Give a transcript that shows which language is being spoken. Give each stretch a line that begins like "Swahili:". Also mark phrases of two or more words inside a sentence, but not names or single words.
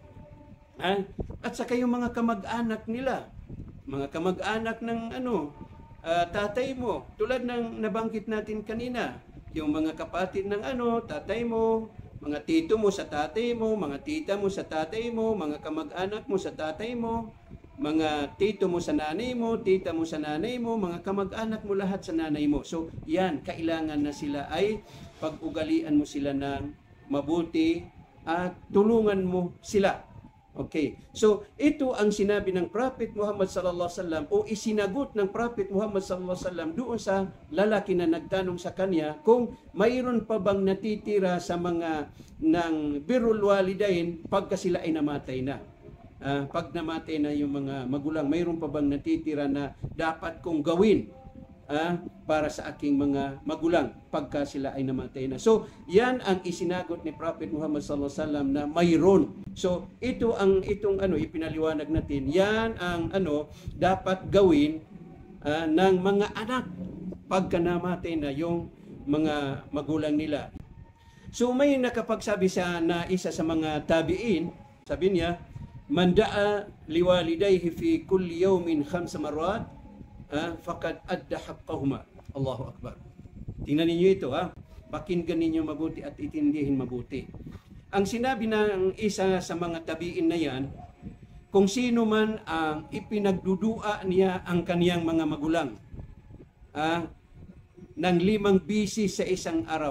Filipino: At saka yung mga kamag-anak nila, mga kamag-anak ng tatay mo, tulad ng nabanggit natin kanina, yung mga kapatid ng tatay mo, mga tito mo sa tatay mo, mga tita mo sa tatay mo, mga kamag-anak mo sa tatay mo, mga tito mo sa nanay mo, tita mo sa nanay mo, mga kamag-anak mo lahat sa nanay mo. So, yan, kailangan na sila ay pag-ugalian mo sila ng mabuti at tulungan mo sila. Okay. So, ito ang sinabi ng Prophet Muhammad
Arabic: صلى الله عليه وسلم
Filipino: o isinagot ng Prophet Muhammad
Arabic: صلى الله عليه وسلم
Filipino: doon sa lalaki na nagtanong sa kanya kung mayroon pa bang natitira sa mga ng
Arabic: بر الوالدين
Filipino: pagka sila ay namatay na. Pag namatay na yung mga magulang, mayroon pa bang natitira na dapat kong gawin para sa aking mga magulang pagka sila ay namatay na. So, yan ang isinagot ni Prophet Muhammad
Arabic: صلى الله عليه وسلم
Filipino: na mayroon. So, itong ipinaliwanag natin, yan ang dapat gawin ng mga anak pagka namatay na yung mga magulang nila. So, may nakapagsabi na isa sa mga tabi'in, sabi niya,
Arabic: من دعا لوالديه في كل يوم 5 مرات فقد أدى حقهما. الله أكبر.
Filipino: Tingnan ninyo ito, pakinggan ninyo mabuti at itindihin mabuti. Ang sinabi ng isa sa mga tabiin na yan, kung sino man ang ipinagdudua niya ang kaniyang mga magulang ng 5 bisis sa isang araw.